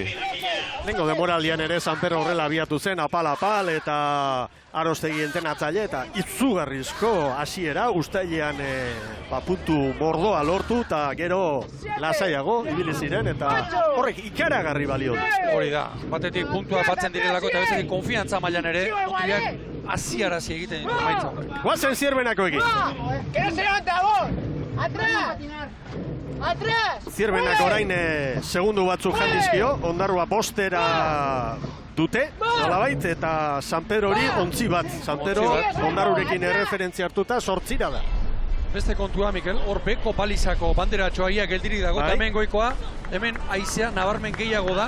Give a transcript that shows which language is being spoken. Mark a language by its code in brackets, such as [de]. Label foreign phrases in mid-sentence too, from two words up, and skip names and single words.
[eu] Lengo demoraldian ere San Pedro horrela abiatu zen, apal, eta Arostegi entrenatzaile, eta izugarrizko hasiera uztailean puntu mordoa lortu, eta gero lasaiago ibili ziren, eta horrek ikaragarri balio du. Hori da, batetik puntua batzen direlako, eta bestetik konfiantza mailan ere, mutilak hasiarazi egiten ditu maitza. Guazen Zierbenako egin. [es] Que no se levanta vos. Atrás. Atrás. [eu] Zierbenak orain segundu batzuk jandizkio, Ondarrua bostera dute, nolabait, eta San Pedro hori ontzi bat. San Pedro Ondarrurekin erreferentzia hartuta 8 da. Beste kontua, Mikel, hor beko palizako banderatxoa ia geldirik dago, eta hemen goikoa, hemen haizea nabarmen gehiago da.